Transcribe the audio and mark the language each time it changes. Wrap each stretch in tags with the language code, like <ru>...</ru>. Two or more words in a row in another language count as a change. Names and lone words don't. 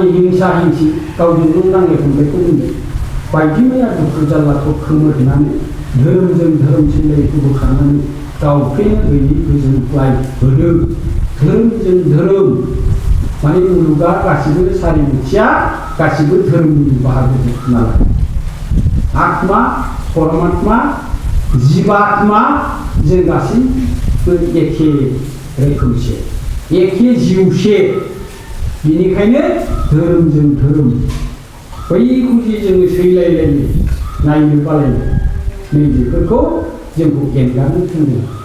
<brx>हिंसा हिंसि गावजों नांलाय खमलायखौ बुंदों बायदि मैया दुखु जारलाखौ खोमोरनानै धोरोमजों धोरोम सिलायखौ बोखारनानै गावखौनो गैयि गोजोनग्लाय होदों धोरोमजों धोरोम माने मुलुगा गासिबो सारिमुथिया गासिबो धोरोमनि बाहागो नालाय आत्मा परमात्मा जीवात्मा जों गासैबो एखे रोखोमसे एखे जिउसे बेनिखायनो धोरोमजों धोरोम बैखौ जे जोङो सैलायलायो नायनो बालायनो नैबेफोरखौ जोंखौ एंगारनो थिनदों</brx>